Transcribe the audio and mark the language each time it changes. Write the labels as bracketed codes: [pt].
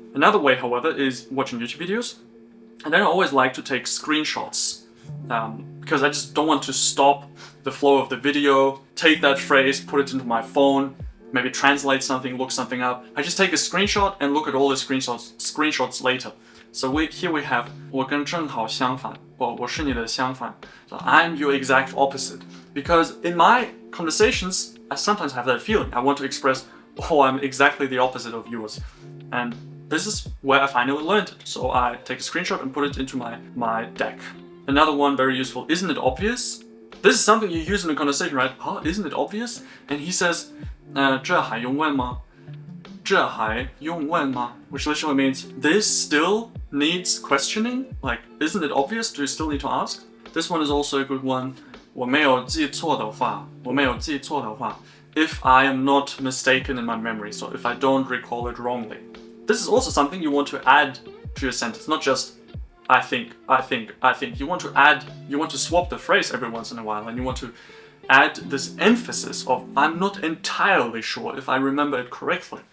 [en] Another way, however, is watching YouTube videos. And then I always like to take screenshots. Because I just don't want to stop the flow of the video, take that phrase, put it into my phone, maybe translate something, look something up. I just take a screenshot and look at all the screenshots later. So here we have [zh] 我跟正好相反, or 我是你的相反. [en] So I'm your exact opposite. Because in my conversations, I sometimes have that feeling. I want to express, oh, I'm exactly the opposite of yours. And this is where I finally learned it. So I take a screenshot and put it into my deck. Another one very useful, isn't it obvious? This is something you use in a conversation, right? Huh, isn't it obvious? And he says, [zh] 这还用问吗? 这还用问吗? [en] Which literally means, this still needs questioning? Like, isn't it obvious? Do you still need to ask? This one is also a good one. [zh] 我没有记错的话, 我没有记错的话. [en] If I am not mistaken in my memory, so if I don't recall it wrongly. This is also something you want to add to your sentence, not just I think. You want to swap the phrase every once in a while, and you want to add this emphasis of I'm not entirely sure if I remember it correctly.